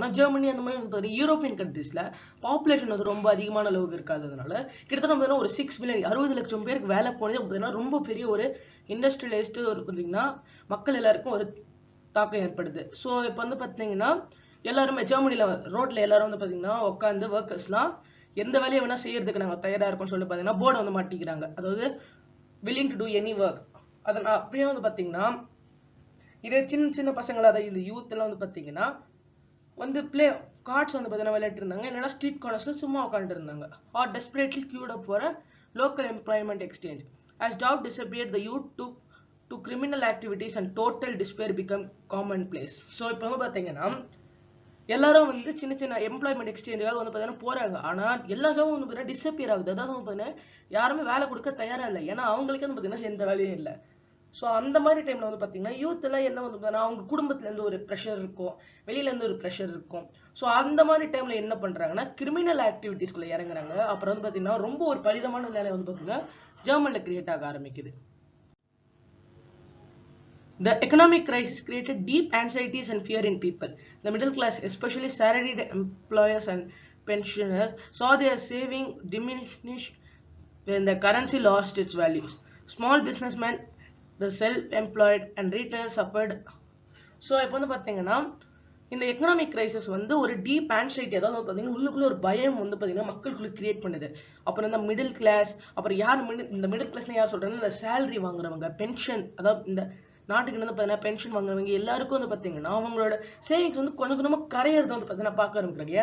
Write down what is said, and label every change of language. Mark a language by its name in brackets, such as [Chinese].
[Tamil] ஆனால் ஜெர்மனி அந்த மாதிரி வந்து யூரோப்பியன் கண்ட்ரீஸில் பாப்புலேஷன் வந்து ரொம்ப அதிகமான அளவுக்கு இருக்காததுனால கிட்டத்தட்ட பார்த்தீங்கன்னா ஒரு 6 மில்லியன் 60 லட்சம் பேருக்கு வேலை போனதே பார்த்தீங்கன்னா ரொம்ப பெரிய ஒரு இண்டஸ்ட்ரியலைஸ்டு ஒரு பார்த்தீங்கன்னா மக்கள் எல்லாருக்கும் ஒரு தாக்கம் ஏற்படுது. ஸோ இப்போ வந்து பார்த்தீங்கன்னா எல்லாருமே ஜெர்மனியில் ரோட்ல எல்லாரும் வந்து பார்த்தீங்கன்னா உட்காந்து ஒர்க்கர்ஸ்லாம் எந்த வேலையை வேணா செய்யறதுக்கு நாங்கள் தயாராக இருக்கோம்னு சொல்லி பார்த்தீங்கன்னா போர்டை வந்து மாட்டிக்கிறாங்க. அதாவது [English] willing to do any work. [Tamil] அதை நான் அப்படியே வந்து பார்த்தீங்கன்னா இதே சின்ன சின்ன பசங்களை, அதாவது இந்த யூத் எல்லாம் வந்து பார்த்தீங்கன்னா வந்து கார்ட்ஸ் வந்து பார்த்தீங்கன்னா விளையாட்டு இருந்தாங்க. இல்லைன்னா ஸ்ட்ரீட் கார்னர்ஸ்ல சும்மா உட்காந்துட்டு இருந்தாங்க. [English] Are desperately queued up for a local employment exchange. As doubt disappeared, the youth took to criminal activities and total despair become commonplace. [Tamil] So இப்போ வந்து பார்த்தீங்கன்னா எல்லாரும் வந்து சின்ன சின்ன எம்ப்ளாய்மெண்ட் எக்ஸ்சேஞ்சுக்காக வந்து பார்த்தீங்கன்னா போறாங்க. ஆனால் எல்லா ஜாபும் வந்து பார்த்தீங்கன்னா டிஸப்பியர் ஆகுது. அதாவது வந்து பார்த்தீங்கன்னா யாருமே வேலை கொடுக்க தயாரா இல்லை. ஏன்னா அவங்களுக்கு வந்து பார்த்தீங்கன்னா எந்த வேலையும் இல்லை. ஸோ அந்த மாதிரி டைம்ல வந்து பார்த்தீங்கன்னா யூத் எல்லாம் என்ன வந்து பார்த்தீங்கன்னா அவங்க குடும்பத்துல இருந்து ஒரு ப்ரெஷர் இருக்கும், வெளியில இருந்து ஒரு ப்ரெஷர் இருக்கும். ஸோ அந்த மாதிரி டைம்ல என்ன பண்றாங்கன்னா கிரிமினல் ஆக்டிவிட்டிஸ்குள்ள இறங்குறாங்க. அப்புறம் வந்து பார்த்தீங்கன்னா ரொம்ப ஒரு பரிதமான நிலை வந்து பார்த்தீங்கன்னா ஜெர்மன்ல கிரியேட் ஆக ஆரம்பிக்குது. [English] The economic crisis created deep anxieties and fear in people. The middle class, especially salaried employers and pensioners, saw their saving diminish when the currency lost its values. Small businessmen, the self-employed and retailers suffered. [Tamil] So இப்போ வந்து பார்த்தீங்கன்னா இந்த economic crisis வந்து ஒரு deep anxiety, அதாவது பார்த்தீங்கன்னா உள்ளுக்குள்ள ஒரு பயம் வந்து பார்த்தீங்கன்னா மக்களுக்குள்ள கிரியேட் பண்ணுது. அப்புறம் இந்த மிடில் கிளாஸ், அப்புறம் யார் இந்த மிடில் கிளாஸ்னு யார் சொல்றாங்கன்னா இந்த சேலரி வாங்குறவங்க, பென்ஷன், அதாவது இந்த நாட்டுக்கு வந்து பார்த்தீங்கன்னா பென்ஷன் வாங்குறவங்க எல்லாருக்கும் வந்து பார்த்தீங்கன்னா அவங்களோட சேவிங்ஸ் வந்து கொஞ்சம் கொஞ்சமாக கரையிறது வந்து பார்த்தீங்கன்னா பார்க்க ஆரம்பிக்கிறாங்க.